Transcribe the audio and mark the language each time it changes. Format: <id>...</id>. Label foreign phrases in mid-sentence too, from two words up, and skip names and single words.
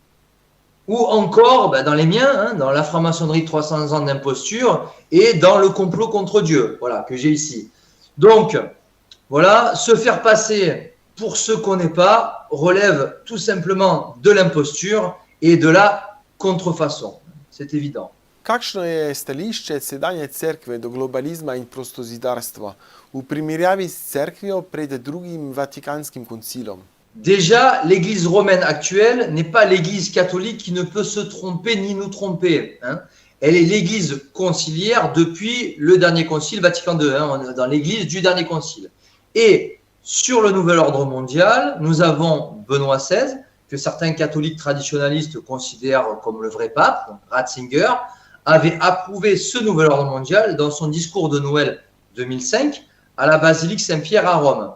<fr>Ou encore, dans les miens, dans la franc-maçonnerie 300 ans d'imposture et dans le complot contre Dieu, voilà, que j'ai ici. Donc, voilà, se faire passer pour ce qu'on n'est pas relève tout simplement de l'imposture et de la contrefaçon. C'est évident.</fr> <sl>Kakšno je stališče sedanje cerkve do globalizma in prostozidarstva v primerjavi s cerkvijo pred drugim Vatikanskim koncilom?</sl> <fr>Déjà, l'Église romaine actuelle n'est pas l'Église catholique qui ne peut se tromper ni nous tromper. Elle est l'Église conciliaire depuis le dernier concile, Vatican II, on est dans l'Église du dernier concile. Et sur le nouvel ordre mondial, nous avons Benoît XVI, que certains catholiques traditionalistes considèrent comme le vrai pape, donc Ratzinger, avait approuvé ce nouvel ordre mondial dans son discours de Noël 2005 à la basilique Saint-Pierre à Rome.</fr>